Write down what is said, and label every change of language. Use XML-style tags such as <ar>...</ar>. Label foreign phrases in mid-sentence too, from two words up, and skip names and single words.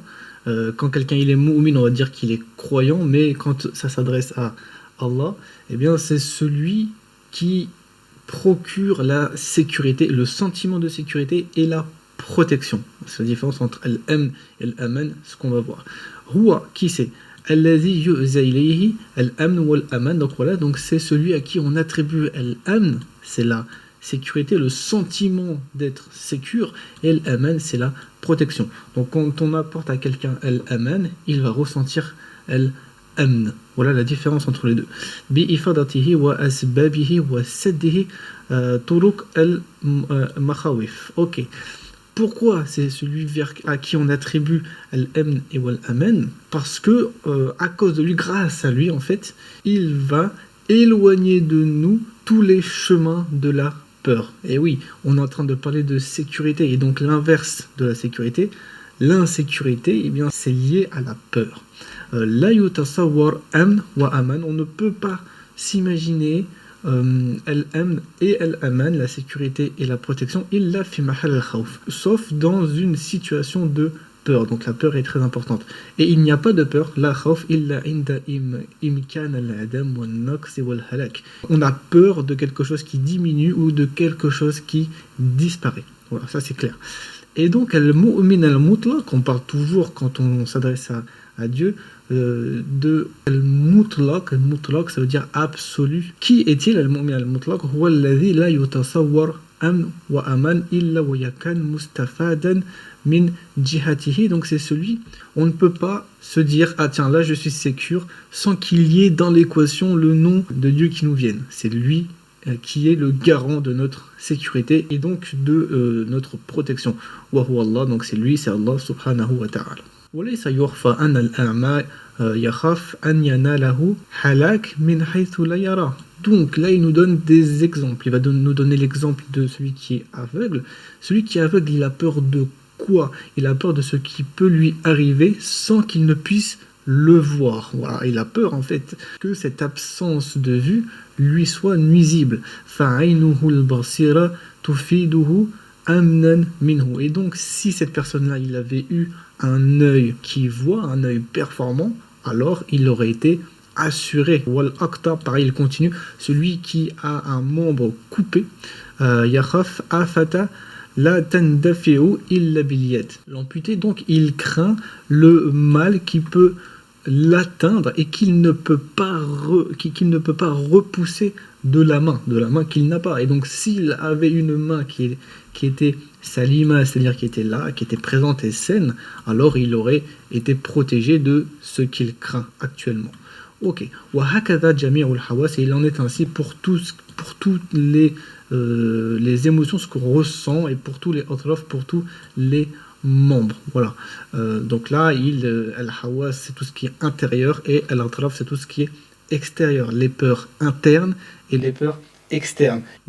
<fr>Quand quelqu'un il est mu'min, on va dire qu'il est croyant, mais quand ça s'adresse à Allah, eh bien, c'est celui qui procure la sécurité, le sentiment de sécurité et la protection. C'est la différence entre al-amn et al-aman, ce qu'on va voir. Huwa, qui c'est?</fr> <ar>الذي يعزى إليه الأمن والأمان.</ar> <fr>Donc voilà, donc c'est celui à qui on attribue al-amn, c'est la sécurité, le sentiment d'être sécure, et al-aman, c'est la protection. Donc quand on apporte à quelqu'un al-aman, il va ressentir al-amn. Voilà la différence entre les deux.</fr> <ar>بإفادته وأسبابه وسده طرق المخاوف.</ar> <fr>Ok. Pourquoi c'est celui à qui on attribue al-amn et al-aman? Parce que à cause de lui, grâce à lui en fait, il va éloigner de nous tous les chemins de la peur. Et oui, on est en train de parler de sécurité, et donc l'inverse de la sécurité, l'insécurité, eh bien c'est lié à la peur.</fr> <ar>لا يتصور أمن وأمان,</ar> <fr>on ne peut pas s'imaginer al-amn et al-aman, la sécurité et la protection,</fr> <ar>إلا في محل الخوف,</ar> <fr>sauf dans une situation de peur. Donc la peur est très importante. Et il n'y a pas de peur,</fr> <ar>لا خوف إلا عند إمكان العدم والنقص والهلاك.</ar> <fr>On a peur de quelque chose qui diminue ou de quelque chose qui disparaît. Voilà, ça c'est clair. Et donc</fr> <ar>المؤمن المطلق,</ar> <fr>on parle toujours quand on s'adresse à Dieu, de al-mutlaq. Al-mutlaq, ça veut dire absolu. Qui est-il</fr> <ar>المؤمن المطلق? هو الذي لا يتصور أمن وأمان إلا ويكون مستفادا من جهته.</ar> <fr>Donc c'est celui, on ne peut pas se dire ah tiens là je suis sécure sans qu'il y ait dans l'équation le nom de Dieu qui nous vienne. C'est lui qui est le garant de notre sécurité et donc de notre protection.</fr> <ar>وهو الله,</ar> <fr>donc c'est lui, c'est Allah</fr> <ar>سبحانه وتعالى. وليس يخفى أن الأعمى يخاف أن يناله هلاك من حيث لا يرى.</ar> <fr>Donc là, il nous donne des exemples. Il va nous donner l'exemple de celui qui est aveugle. Celui qui est aveugle, il a peur de quoi? Il a peur de ce qui peut lui arriver sans qu'il ne puisse le voir. Voilà, il a peur en fait que cette absence de vue lui soit nuisible.</fr> <ar>فَعَيْنُهُ الْبَصِيرَ تُفِيدُهُ أمنا منه.</ar> <fr>Et donc, si cette personne-là, il avait eu un œil qui voit, un œil performant, alors il aurait été assuré.</fr> <ar>والأقطع,</ar> <fr>pareil, il continue. Celui qui a un membre coupé,</fr> <ar>يخاف آفة لا تندفع إلا باليد.</ar> <fr>L'amputé, donc, il craint le mal qui peut l'atteindre et qu'il ne peut pas repousser de la main qu'il n'a pas. Et donc s'il avait une main qui était salima, c'est-à-dire qui était là, qui était présente et saine, alors il aurait été protégé de ce qu'il craint actuellement. Ok.</fr> <ar>وهكذا جميع الحواس,</ar> <fr>et il en est ainsi pour toutes les émotions, ce qu'on ressent, et pour tous les atraf, pour tous les membres. Voilà. Donc là, al-hawas, c'est tout ce qui est intérieur, et al-atraf, c'est tout ce qui est extérieur, les peurs internes et les peurs externes.</fr>